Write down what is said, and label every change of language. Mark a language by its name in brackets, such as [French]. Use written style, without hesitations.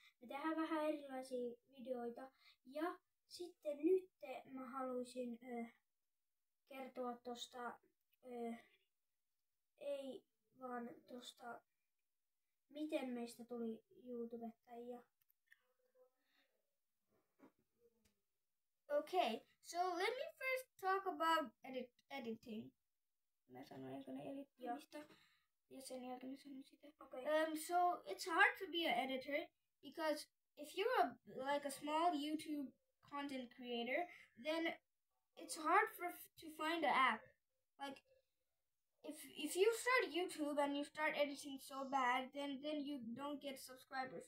[Finnish] Me tehdään vähän erilaisia videoita. Ja sitten nyt mä haluaisin kertoa tosta, ei vaan tosta, miten meistä tuli YouTubettajia. [English] Okay, so let me first talk about editing. [Finnish] Mä sanoin ensin edittiistä ja sen jälkeen sanon sitä. [English] Okay. So it's hard to be an editor because if you're like a small YouTube content creator, then it's hard to find an app. Like if you start YouTube and you start editing so bad, then you don't get subscribers.